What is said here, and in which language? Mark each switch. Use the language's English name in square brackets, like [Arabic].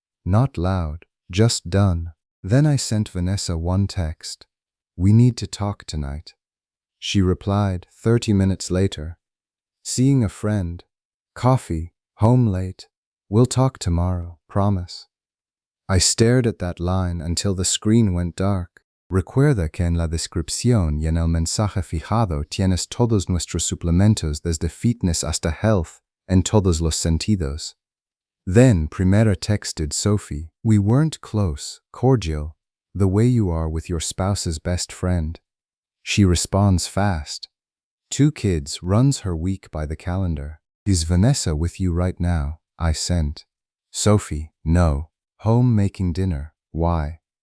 [English] Not loud, just done. Then I sent Vanessa one text. "We need to talk tonight." She replied 30 minutes later. "Seeing a friend. Coffee, home late. We'll talk tomorrow, promise." I stared at that line until the screen went dark. [Spanish] Recuerda que en la descripción y en el mensaje fijado tienes todos nuestros suplementos desde fitness hasta health en todos los sentidos. [English] Then Primera texted Sophie. "We weren't close, cordial, the way you are with your spouse's best friend." She responds fast. 2 kids, runs her week by the calendar. Is Vanessa with you right now? I sent. Sophie, no. Home making dinner. Why?